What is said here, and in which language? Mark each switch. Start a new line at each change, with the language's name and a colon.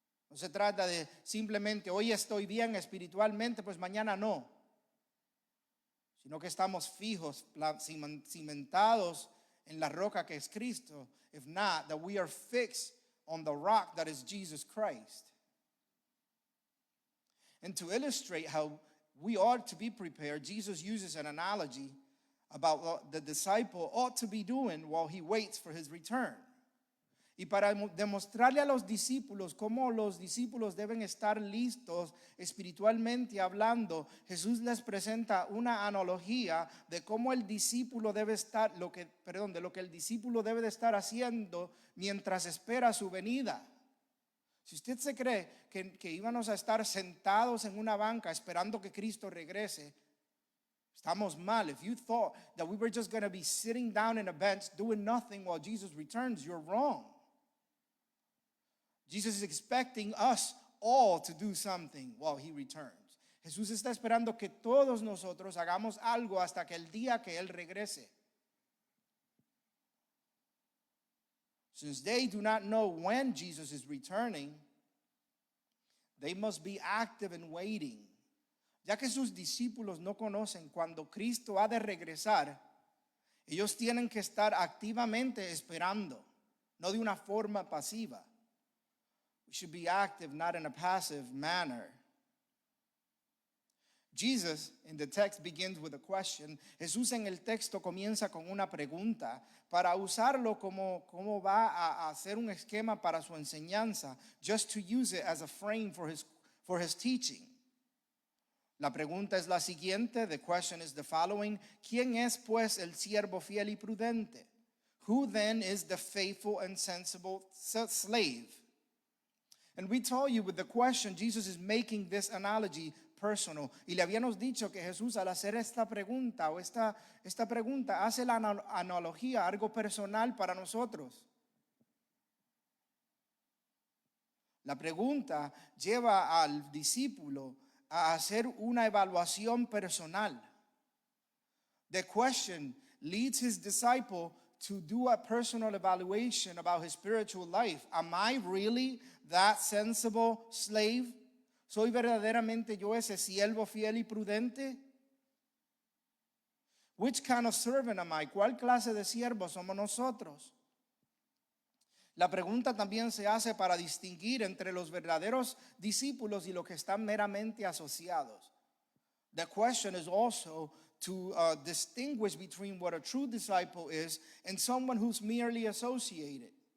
Spanish: No se trata de simplemente hoy estoy bien espiritualmente, pues mañana no. Sino que estamos fijos, cimentados en la roca que es Cristo.
English: If not, that we are fixed on the rock that is Jesus Christ. And to illustrate how we ought to be prepared, Jesus uses an analogy about what the disciple ought to be doing while he waits for his return.
Spanish: Y para demostrarle a los discípulos cómo los discípulos deben estar listos espiritualmente hablando, Jesús les presenta una analogía de cómo el discípulo debe estar, de lo que el discípulo debe de estar haciendo mientras espera su venida. Si usted se cree que íbamos a estar sentados en una banca esperando que Cristo regrese, estamos mal.
English: If you thought that we were just going to be sitting down in a bench doing nothing while Jesus returns, you're wrong. Jesus is expecting us all to do something while he returns.
Spanish: Jesús está esperando que todos nosotros hagamos algo hasta que el día que él regrese.
English: Since they do not know when Jesus is returning, they must be active in waiting.
Spanish: Ya que sus discípulos no conocen cuando Cristo ha de regresar, ellos tienen que estar activamente esperando, no de una forma pasiva.
English: We should be active, not in a passive manner. Jesus in the text begins with a question.
Spanish: Jesús en el texto comienza con una pregunta para usarlo como va a hacer un esquema para su enseñanza,
English: just to use it as a frame for his teaching.
Spanish: La pregunta es la siguiente.
English: The question is the following.
Spanish: ¿Quién es pues el siervo fiel y prudente?
English: Who then is the faithful and sensible slave? And we told you with the question, Jesus is making this analogy personal.
Spanish: Y le habíamos dicho que Jesús al hacer esta pregunta o esta pregunta hace la analogía, algo personal para nosotros. La pregunta lleva al discípulo a hacer una evaluación personal.
English: The question leads his disciple to do a personal evaluation about his spiritual life. Am I really that sensible slave?
Spanish: ¿Soy verdaderamente yo ese siervo fiel y prudente?
English: Which kind of servant am I?
Spanish: ¿Cuál clase de siervo somos nosotros? La pregunta también se hace para distinguir entre los verdaderos discípulos y los que están meramente asociados.
English: The question is also to distinguish between what a true disciple is and someone who's merely associated.